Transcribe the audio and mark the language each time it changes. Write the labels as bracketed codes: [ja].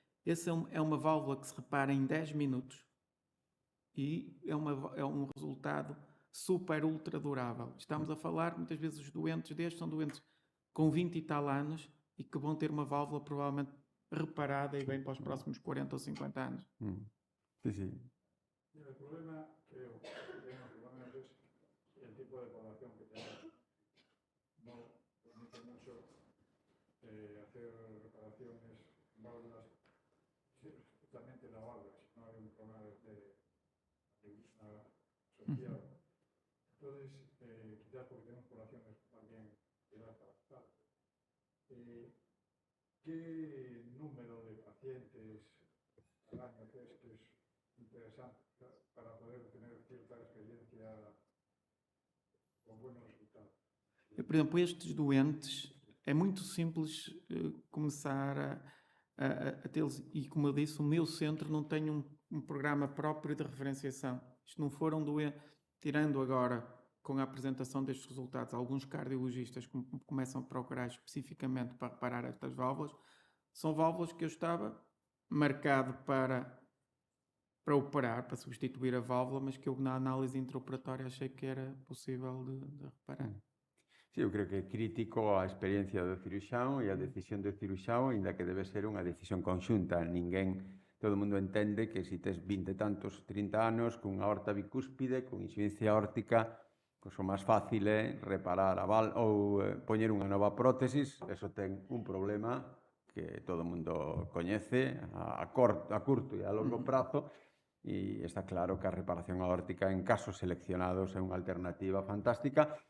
[pt] Essa é uma válvula que se repara em 10 minutos e é um resultado super ultra durável. Estamos a falar, muitas vezes os doentes destes são doentes com 20 e tal anos e que vão ter uma válvula provavelmente reparada e bem para os próximos 40 ou 50 anos. [es] Sí, sí. El problema, creo, que tenemos por lo menos es el tipo de población que tenemos. No permite mucho hacer reparaciones en válvulas, especialmente la válvula, si no hay un problema de aneurisma asociado. Entonces, quizás porque tenemos poblaciones también de edad avanzada. ¿Qué número de pacientes al año crees que es interesante para poder tener cierta experiencia con buenos resultados? [pt] Por exemplo, estes doentes, é muito simples começar a tê-los. E, como eu disse, o meu centro não tem um programa próprio de referenciação. Isto não foram doentes, tirando agora com a apresentação destes resultados, alguns cardiologistas começam a procurar especificamente para reparar estas válvulas. São válvulas que eu estava marcado para operar, para substituir a válvula, mas que eu na análise intraoperatória achei que era possível de reparar. [gl] Sí, eu creo que é crítico a experiencia do cirurxán e a decisión do cirurxán, ainda que debe ser unha decisión conxunta. Todo o mundo entende que se tes 20 e tantos, 30 anos, cunha aorta bicúspide, con insuficiencia aórtica, Pois o máis fácil é reparar ou poñer unha nova prótesis, eso ten un problema que todo o mundo coñece a curto e a longo prazo, e está claro que a reparación aórtica en casos seleccionados é unha alternativa fantástica.